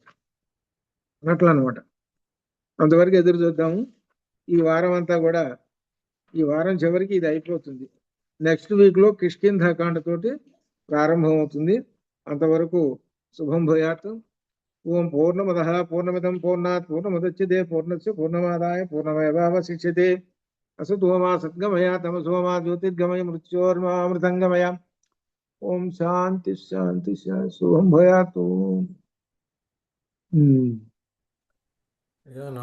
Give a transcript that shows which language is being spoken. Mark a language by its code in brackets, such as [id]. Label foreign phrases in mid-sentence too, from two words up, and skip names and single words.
[te] అట్లా అనమాట. అంతవరకు ఎదురు చూద్దాము. ఈ వారం అంతా కూడా, ఈ వారం చివరికి ఇది అయిపోతుంది. [en] next weeklo [te] కిష్కింధకాండ తోటి ప్రారంభం అవుతుంది. [sa] అంతవరకు శుభం భూయాత్. ఓం పూర్ణమదః పూర్ణమిదం పూర్ణాత్ పూర్ణముదచ్యతే పూర్ణస్య పూర్ణమాదాయ పూర్ణమేవావశిష్యతే. असतो मा सद्गमय तमसो मा ज्योतिर्गमय मृत्योर्मामृतंगमय. ओम शांति शांति शांति शुभम भयातु.